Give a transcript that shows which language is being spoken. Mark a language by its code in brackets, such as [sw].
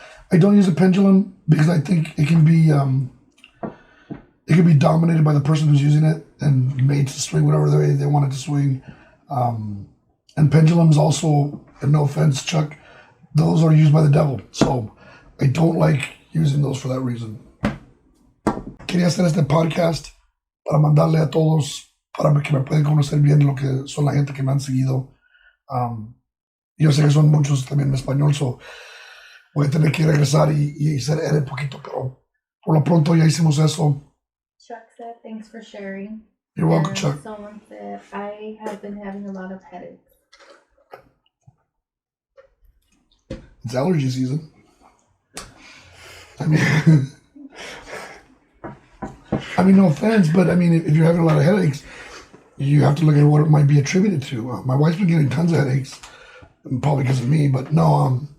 [en] I don't use a pendulum because I think it can be dominated by the person who's using it and made to swing whatever way they want it to swing. And pendulums also, and no offense, Chuck, those are used by the devil. So I don't like using those for that reason. [es] Quería hacer este podcast para mandarle a todos, para que me puedan conocer bien lo que son la gente que me han seguido. Yo sé que son muchos también en español, so voy a tener que regresar y hacer edit poquito, pero por lo pronto ya hicimos eso. [en] Chuck said, thanks for sharing. You're welcome, And Chuck. Someone said, I have been having a lot of headaches. It's allergy season. I mean, no offense, but if you're having a lot of headaches, you have to look at what it might be attributed to. My wife's been getting tons of headaches, probably because of me, but no,